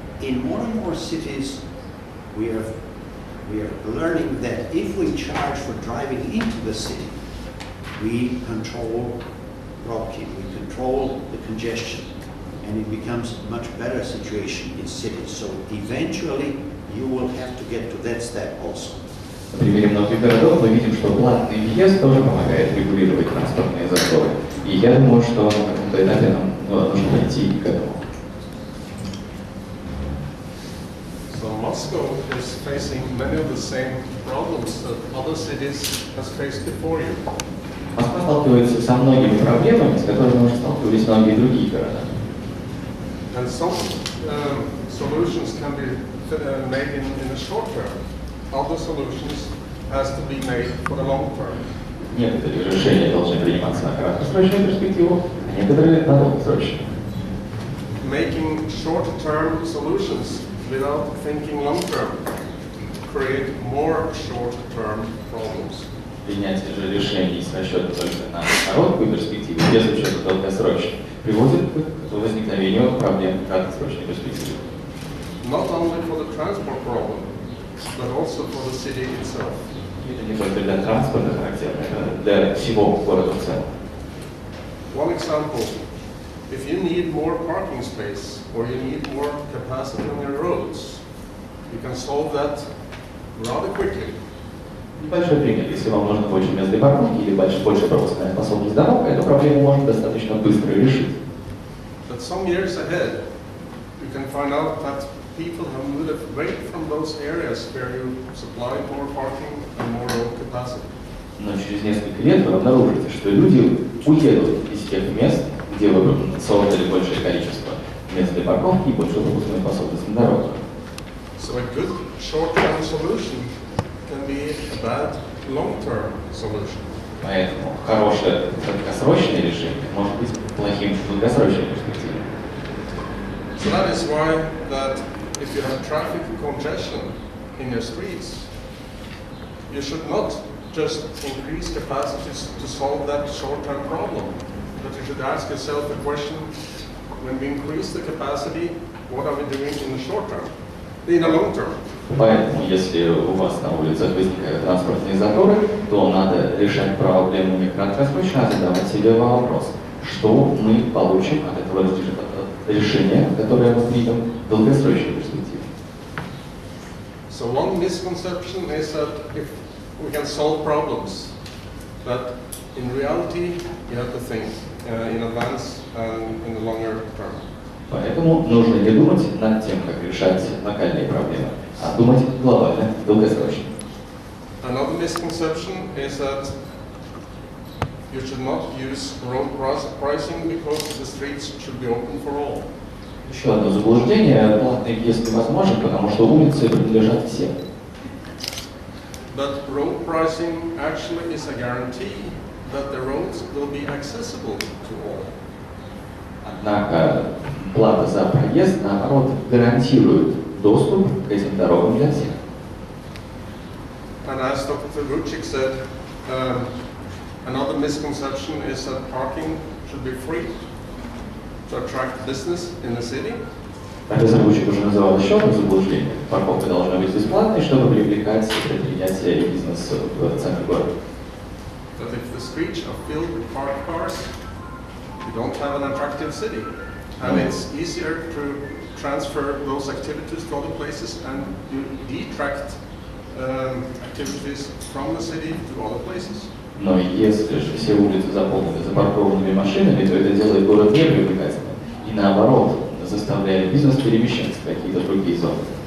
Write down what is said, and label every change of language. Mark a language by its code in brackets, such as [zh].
[en] In more and more cities, we are learning that if we charge for driving into the city, we control pробки, we control the congestion, and it becomes a much better situation in cities. So eventually you will have to get to that step also. [ru] На примере многих городов мы видим, что платный въезд тоже помогает регулировать транспортные заторы. И я думаю, что на каком-то этапе нам нужно пойти к этому. [en] So Moscow is facing many of the same problems that other cities has faced before you. [ru] Москва сталкивается со многими проблемами, с которыми уже сталкивались многие другие города. [en] And some solutions can be made in the short term. Other solutions has to be made for the long term. [ru] Некоторые решения должны приниматься на краткосрочную перспективу, а некоторые на долгосрочную. [en] Making short-term solutions without thinking long-term create more short-term problems. [ru] Принятие же решений с расчетом только на короткую перспективу, без учета долгосрочной, приводит к возникновению проблем в краткосрочной перспективе. [en] Not only for the transport problem, but also for the city itself. [ru] Это не только для транспорта характерно, это для всего города в целом. [en] One example, if you need more parking space or you need more capacity on your roads, you can solve that rather quickly. [ru] Небольшой пример. Если вам нужно больше мест для парковки или больше пропускная способность дорог, эту проблему можно достаточно быстро решить. [en] But some years ahead, you can find out that people have moved away from those areas where you supply more parking and more road capacity. [ru] Но через несколько лет вы обнаружите, что люди уедут из тех мест, где вы создали большее количество мест для парковки и большую пропускную способность на дорогах. [en] So a good short-term solution can be a bad long-term solution. [ru] Поэтому хорошее краткосрочное решение может быть плохим в долгосрочной перспективе. [en] So that is why that if you have traffic congestion in your streets, you should not just increase capacities to solve that short-term problem, but you should ask yourself the question: when we increase the capacity, what are we doing in the short term, in the long term? [ru] Поэтому, если у вас на улицах возникают транспортные заторы, то надо решать проблему не краткосрочно, а задавать себе вопрос, что мы получим от этого решения, которое мы примем в долгосрочной перспективе. [en] So one misconception is that if we can solve problems, but in reality you have to think in advance and in the longer term. [ru] Поэтому нужно не думать над тем, как решать локальные проблемы, а думать глобально, долгосрочно. [en] Another misconception is that you should not use road pricing because the streets should be open for all. [ru] Еще одно заблуждение: платный въезд невозможен, потому что улицы принадлежат всем. [en] But road pricing actually is a guarantee that the roads will be accessible to all. [ru] Однако плата за проезд, наоборот, гарантирует доступ к этим дорогам для всех. [en] And as Dr. Vучик said, another misconception is that parking should be free to attract business in the city. [ru] Профессор Вучик уже называл еще одно заблуждение: парковка должна быть бесплатной, чтобы привлекать предприятия и бизнес в центр города. That if the streets are filled with parked cars, you don't have an attractive city. And it's easier to transfer those activities to other places, and you detract activities from the city to other places. Но если же все улицы заполнены запаркованными машинами, то это делает город непривлекательным. И наоборот, заставляет бизнес перемещаться в какие-то другие зоны.